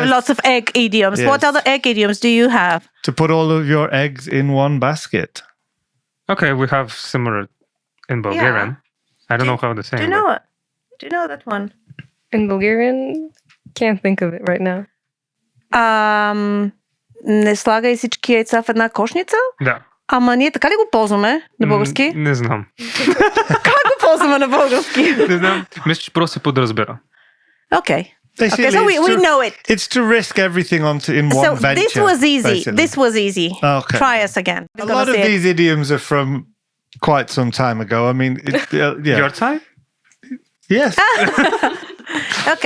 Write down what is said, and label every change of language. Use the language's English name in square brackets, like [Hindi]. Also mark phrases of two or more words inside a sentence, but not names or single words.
[English] yes. lots of egg idioms. Yes. What other egg idioms do you have? To put all of your eggs in one basket. Okay, we have similar in Bulgarian. I don't know how to say Do you know it? Do you know that one? In Bulgarian, can't think of it right now. [Bulgarian] Не слагай всички яйца в една кошница? Да. Ама ние така ли го ползваме на български? Не знам. Как го ползваме на български? Не знам. Мисля, че просто се подразбира. [English] Okay. Basically, Okay, so we know it. It's to risk everything in one So venture. this was easy. basically. This was easy. Okay. Try us again. A lot of these idioms are from quite some time ago. I mean, yeah. Your time? Yes. Okay.